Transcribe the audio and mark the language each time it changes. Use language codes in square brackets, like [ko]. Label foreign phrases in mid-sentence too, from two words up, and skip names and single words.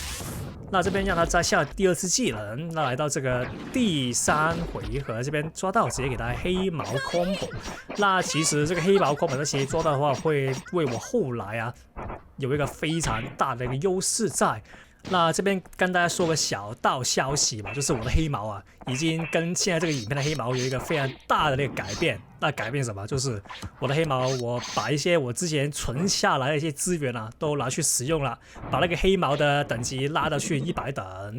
[zh] 那這邊讓他再下第二次技能。那來到這個第3回合，這邊抓到直接給他黑毛 combo。那其實這個黑毛 combo 其實抓到的話，會為我後來有一個非常大的一個優勢在。那這邊跟大家說個小道消息吧，就是我的黑毛已經跟現在這個影片的黑毛有一個非常大的那個改變。那改變什麼？就是我的黑毛，我把一些我之前存下来的一些資源都拿去使用了，把那個黑毛的等級拉到去100等。